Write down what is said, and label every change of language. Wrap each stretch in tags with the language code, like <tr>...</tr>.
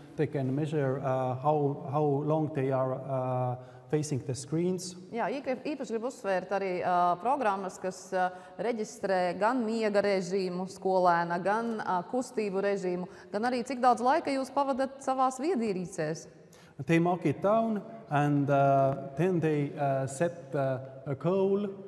<en>They can measure how long they are facing the screens.</en> <lv>Jā, īpaši gribu uzsvērt arī programmas, kas reģistrē gan miega režīmu skolēna, gan kustību režīmu, gan arī cik daudz laika jūs pavadat savās viedierīcēs.</lv> <en>They mark it down and then they set a goal.</en>